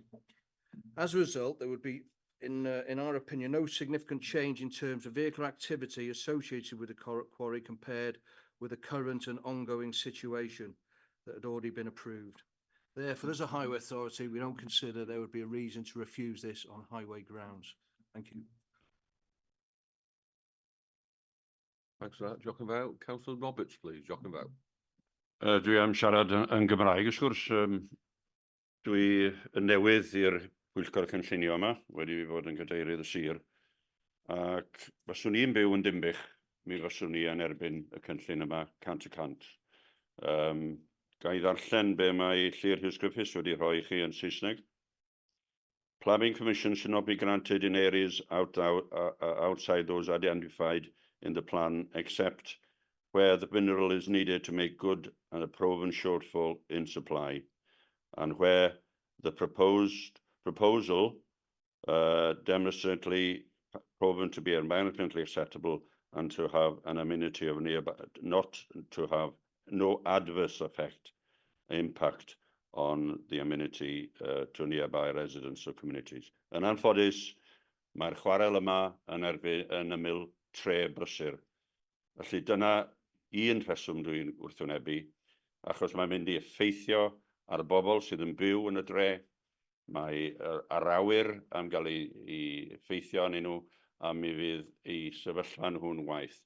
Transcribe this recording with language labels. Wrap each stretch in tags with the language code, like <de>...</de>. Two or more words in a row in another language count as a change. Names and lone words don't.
<en>As a result, there would be, in our opinion, no significant change in terms of vehicle activity associated with the quarry compared with the current and ongoing situation that had already been approved. Therefore, as a highway authority, we don't consider there would be a reason to refuse this on highway grounds. Thank you. Thanks for that.</en> <cy>Jochen Vow.</cy> <en>Councillor Roberts, please.</en> <cy>Jochen Vow. Dwi am siarad yn Gymraeg, wrth gwrs. Dwi yn newydd i'r Pwyllgor Cynllunio yma, wedi fod yn cadeirydd y sir. Ac fyswn i'n byw yn Dinbych, mi fyswn i yn erbyn y cynllun yma 100%. Ga i ddarllen be mae Lly'r Hughes Griffiths wedi rhoi chi yn Saesneg.</cy> <en>Planning permission should not be granted in areas outside those identified in the plan, except where the mineral is needed to make good and a proven shortfall in supply, and where the proposal demonstrably proven to be environmentally acceptable and to have an amenity of nearby, not to have no adverse impact on the amenity to nearby residents or communities.</en> <cy>Yn anffodus, mae'r chwarel yma yn ymyl tre brysur. Felly dyna un rheswm dwi'n wrthwynebu, achos mae'n mynd i effeithio ar y bobl sydd yn byw yn y dre, Mae yr awyr am gael ei effeithio arnyn nhw a mi fydd ei sefyllfa nhw'n waith.</cy>